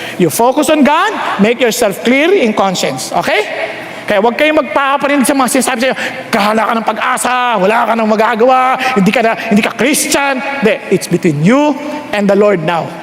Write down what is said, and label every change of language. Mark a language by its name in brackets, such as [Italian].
[English] You focus on God, make yourself clear in conscience. Okay? [Filipino] Kaya huwag kayong magpaparinig sa mga sinasabi sa'yo, kahala ka ng pag-asa, wala ka ng magagawa, hindi ka Christian. Hindi, [English] it's between you and the Lord now.